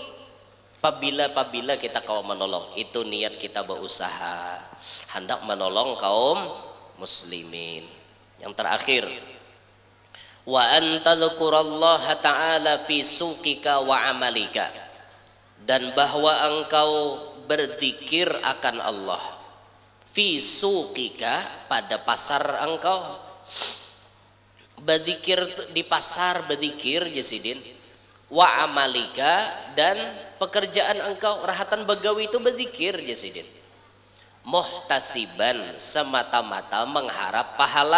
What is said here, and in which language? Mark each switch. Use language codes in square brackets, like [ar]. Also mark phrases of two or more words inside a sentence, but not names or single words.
[id] Apabila kita kaum menolong, itu niat kita berusaha hendak menolong kaum muslimin. Yang terakhir, [ar] وأن تذكر الله تعالى في سوقك وعملك, [id] dan bahwa engkau berzikir akan Allah [ar] في سوقك, [id] pada pasar engkau berzikir, di pasar berzikir jasidin, [ar] وعملك, [id] dan pekerjaan engkau rahatan begawi itu berzikir jasidin, muhtasiban, semata-mata mengharap pahala.